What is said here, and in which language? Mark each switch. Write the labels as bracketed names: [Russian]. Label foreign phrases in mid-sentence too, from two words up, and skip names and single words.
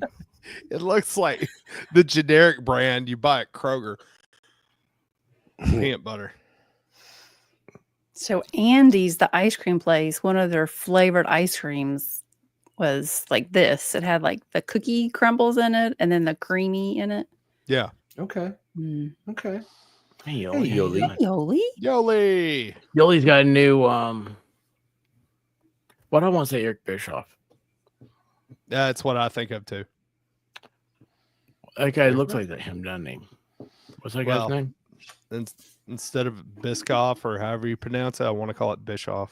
[English] it looks like the generic brand you buy at Kroger. Peanut butter. So Andy's, the ice cream place, one of their flavored ice creams was like this. It had like the cookie crumbles in it, and then the creamy in it. Yeah. Okay. Mm. Okay. Hey, Yoli. Hey, Yoli. Hey, Yoli. Yoli. Yoli's got a new what I want to say, Eric Bischoff. That's what I think of too. That guy looks like that him, doesn't he? What's that Well, guy's name? Instead of Biscoff or however you pronounce it, I want to call it Bischoff.